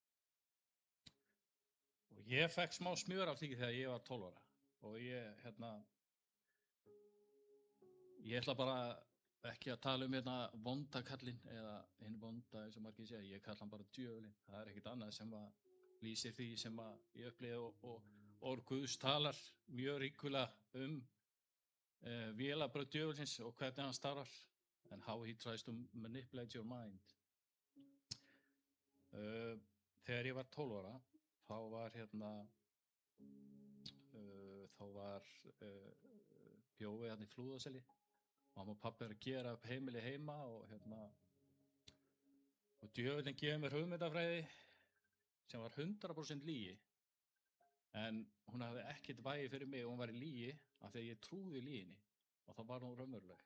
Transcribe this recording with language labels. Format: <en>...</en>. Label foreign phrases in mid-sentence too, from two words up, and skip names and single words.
<is>Og ég fekk smá smjör af því þegar ég var 12 ára og ég ætla bara ekki að tala vonda kallinn eða hinn vonda eins og margir segja, ég kalla hann bara djöfulinn. Það ekkert annað sem lýsir því sem ég upplifi og orð Guðs talar mjög ríkulega vélabrögð djöfulsins og hvernig hann starfar</is> <en>and how he tries to manipulate your mind.</en> <is>Þegar ég var 12 ára þá var bjóði hérna í Flúðaseli og mamma og pabbi að gera upp heimili heima og djöfullinn gefur mér hugmyndafræði sem var 100% lygi en hún hafði ekkert vægi fyrir mig og hún var í lygi af því að ég trúði lyginni og þá var hún raunveruleg,</is>